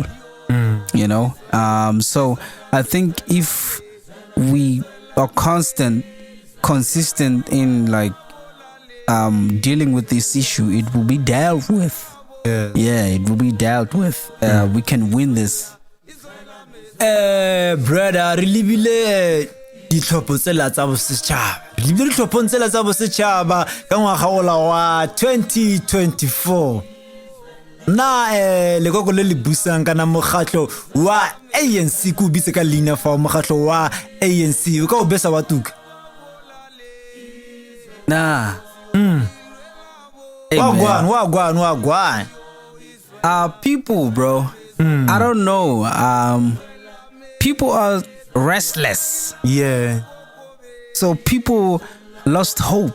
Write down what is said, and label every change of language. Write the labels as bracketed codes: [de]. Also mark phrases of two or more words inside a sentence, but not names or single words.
[en] You know, so I think if we are consistent in like dealing with this issue, it will be dealt with. Yeah, it will be dealt with. We can win this. Brother, [tn] re lebile ditlhopho tsela tsa bosetšhaba. Re lebile ditlhophong tsela tsa bosetšhaba ka ngwaga ola wa 2024. Na lekoko le le busang kana mogatlo wa ANC ku bitse ka leina fa mogatlo wa ANC o ka o besa wa tuka. [en] Nah. Hey, Wagwan. People, bro. I don't know. People are restless. Yeah. So people lost hope.